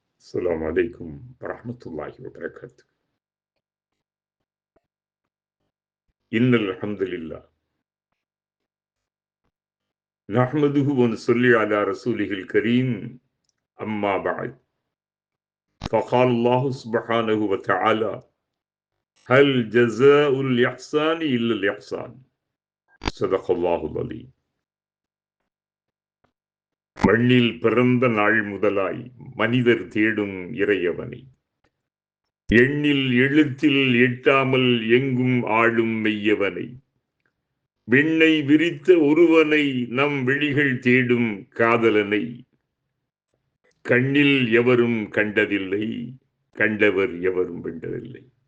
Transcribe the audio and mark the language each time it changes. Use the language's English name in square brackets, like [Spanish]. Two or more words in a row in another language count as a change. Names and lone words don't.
[Arabic] السلام عليكم ورحمة الله وبركاته. إن الحمد لله نحمده ونصلي على رسوله الكريم. أما بعد، فقال الله سبحانه وتعالى: هل جزاء الإحسان إلا الإحسان. صدق الله العظيم. [Tamil] மண்ணில் பிறந்த நாள் முதலாய் மனிதர் தேடும் இறையவனை, எண்ணில் எழுத்தில் எட்டாமல் எங்கும் ஆளும் மெய்யவனை, விண்ணை விரித்த ஒருவனை, நம் விழிகள் தேடும் காதலனை, கண்ணில் எவரும் கண்டதில்லை, கண்டவர் எவரும் வென்றதில்லை.